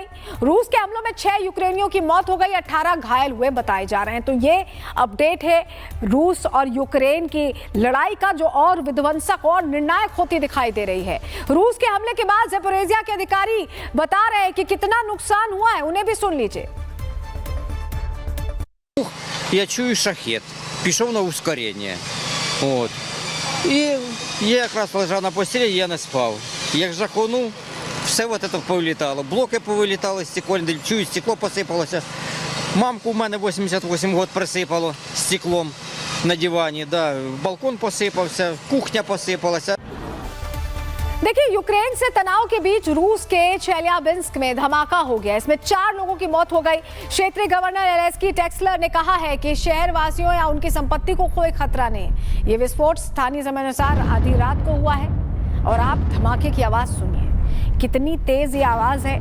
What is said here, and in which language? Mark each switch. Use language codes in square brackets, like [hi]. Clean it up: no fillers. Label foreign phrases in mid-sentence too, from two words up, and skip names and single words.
[hi] रूस के हमलों में 6 यूक्रेनियों की मौत हो गई, 18 घायल हुए बताए जा रहे हैं। तो ये अपडेट है रूस और यूक्रेन की लड़ाई का, जो और विध्वंसक और निर्णायक होती दिखाई दे रही है। रूस के हमले के बाद ज़पोरिज़िया के अधिकारी बता रहे हैं कि कितना नुकसान हुआ है, उन्हें भी सुन लीजिए। [uk] Я чую шахет, пішов на ускорення. От. І я якраз лежав на постелі, я не спав. Як жахнув, все от це повилітало. Блоки повилітали, стекольні, чую, стекло посипалося. Мамку в мене 88 років присипало стеклом на дивані. Да. Балкон посипався, кухня посипалася. [hi] देखिए, यूक्रेन से तनाव के बीच रूस के चेल्याबिंस्क में धमाका हो गया। इसमें 4 लोगों की मौत हो गई। क्षेत्रीय गवर्नर एलेस्की टेक्सलर ने कहा है कि शहर वासियों या उनकी संपत्ति को कोई खतरा नहीं। ये विस्फोट स्थानीय समय अनुसार आधी रात को हुआ है और आप धमाके की आवाज सुनिए, कितनी तेज ये आवाज है।